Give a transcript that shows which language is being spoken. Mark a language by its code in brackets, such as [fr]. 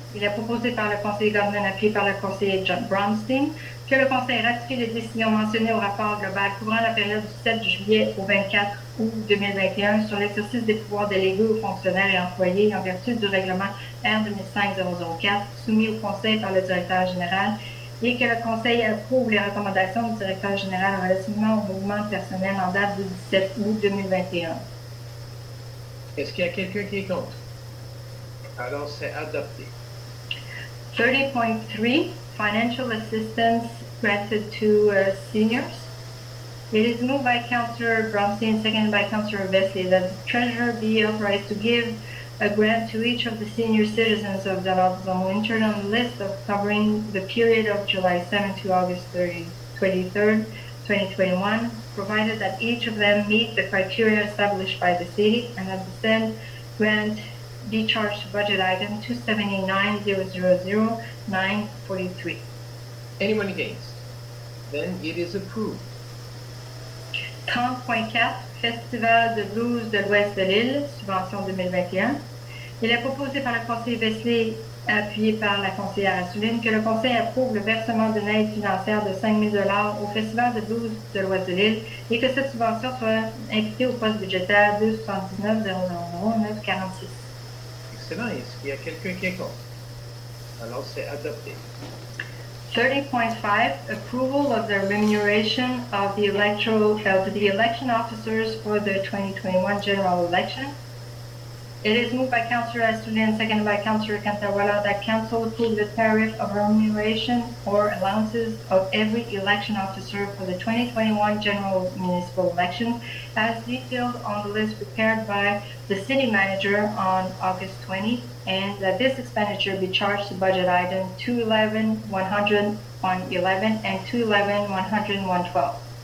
[fr] Il est proposé par le conseiller Gordon, appuyé par le conseiller John Brownstein, que le conseil ratifie les décisions mentionnées au rapport global couvrant la période du 7 juillet au 24 août 2021 sur l'exercice des pouvoirs délégués aux fonctionnaires et employés en vertu du règlement R 2005-004 soumis au conseil par le directeur général, et que le conseil approuve les recommandations du directeur général relativement au mouvement personnel en date du 17 août 2021. Est-ce qu'il y a quelqu'un qui est contre? Alors, c'est adopté. [en] 30.3, financial assistance granted to seniors. It is moved by Councillor Brownstein, seconded by Councillor Vesey, that the treasurer be authorized to give a grant to each of the senior citizens of Dollard-des-Ormeaux entered on the list of covering the period of July 7 to August 23rd, 2021, provided that each of them meet the criteria established by the city, and that the said grant be charged to budget item 279,000,943. Anyone against? Then it is approved. [fr] 30.4, Festival de blues de l'Ouest de l'île, subvention 2021. Il est proposé par le conseiller Wesley, appuyé par la conseillère Assouline, que le conseil approuve le versement d'une aide financière de 5 000 $ au Festival de blues de l'Ouest de l'île et que cette subvention soit imputée au poste budgétaire 279 946. Excellent. Est-ce qu'il y a quelqu'un qui est contre? Alors, c'est adopté. [en] 30.5, approval of the remuneration of the election officers for the 2021 general election. It is moved by Councillor Assouline, seconded by Councillor Cantawala, that Council approve the tariff of remuneration or allowances of every election officer for the 2021 general municipal election, as detailed on the list prepared by the City Manager on August 20, and that this expenditure be charged to budget item 211-100-111 and 211-100-112.